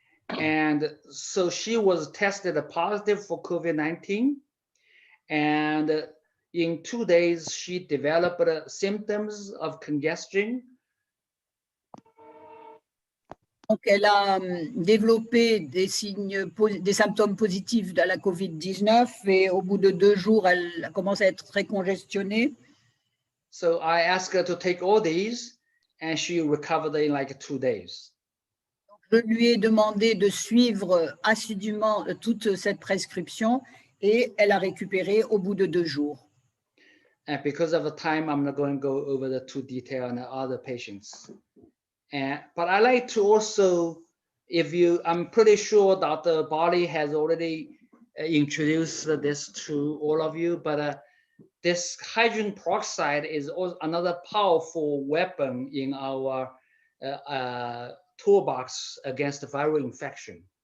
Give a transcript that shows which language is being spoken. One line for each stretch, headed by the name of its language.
English: And so she was tested positive for COVID-19, and in 2 days she developed symptoms of congestion.
French: Donc, elle a développé des symptômes positifs de la COVID-19, et au bout de 2 jours, elle commence à être très congestionnée.
English: So I asked her to take all these, and she recovered in like 2 days.
French: Je lui ai demandé de suivre assidûment toute cette prescription, et elle a récupéré au bout de 2 jours.
English: And because of the time, I'm not going to go over the too detail on the other patients. But I like to also, I'm pretty sure Dr. Bali has already introduced this to all of you, but this hydrogen peroxide is also another powerful weapon in our toolbox against viral infection.